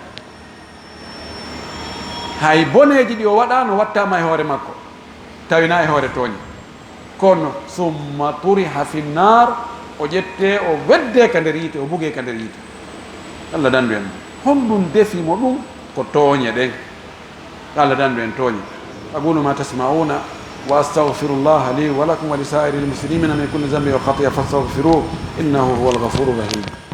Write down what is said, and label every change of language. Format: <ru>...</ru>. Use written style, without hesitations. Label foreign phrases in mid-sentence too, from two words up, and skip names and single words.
<ff>hay boneji ɗi o waɗano wattama e hoore makko tawina e hoore tooñi kono summa turiha</ff> <ar>في النار</ar> <ff>o ƴette o wedde ka nder yiite o buge ka nder yiite allah dandu en honɗum defimo ɗum ko tooñe ɗen allah dandu en tooñe</ff> <ar>أقول ما تسمعون وأستغفر الله لي ولكم ولسائر المسلمين من كل ذنب وخطيئة فاستغفروه إنه هو الغفور الرحيم</ar>